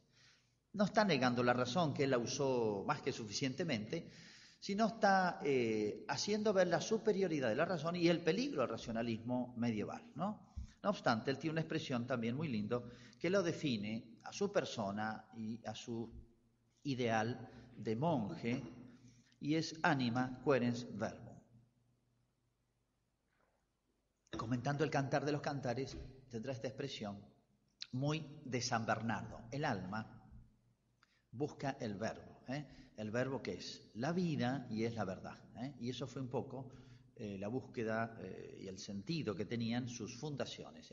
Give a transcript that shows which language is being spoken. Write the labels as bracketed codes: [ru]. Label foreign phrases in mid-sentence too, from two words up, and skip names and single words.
[es] No está negando la razón, que él la usó más que suficientemente, sino está haciendo ver la superioridad de la razón y el peligro al racionalismo medieval, ¿no? No obstante, él tiene una expresión también muy lindo que lo define a su persona y a su ideal de monje, y es [la] anima querens verbum. [es] Comentando el Cantar de los Cantares, tendrá esta expresión muy de San Bernardo. El alma busca el verbo que es la vida y es la verdad. Y eso fue un poco la búsqueda y el sentido que tenían sus fundaciones.